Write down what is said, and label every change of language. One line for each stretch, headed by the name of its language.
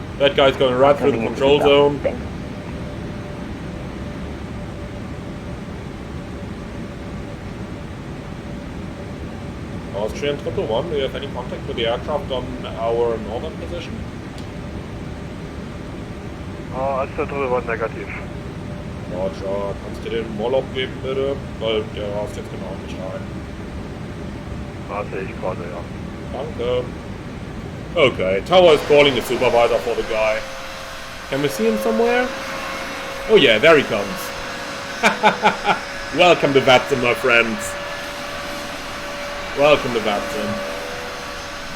English: That guy's going right through the control zone. Austrian 111, do you have any contact with the aircraft on our northern position? Austrian 111 negativ.
German: Roger, kannst du den Mollop geben bitte? Weil der rast jetzt genau nicht rein. Sehe ich gerade, ja. Danke.
English: Okay, Tower is calling the supervisor for the guy. Can we see him somewhere? Oh yeah, there he comes. Welcome to VATSIM, my friends. Welcome to VATSIM.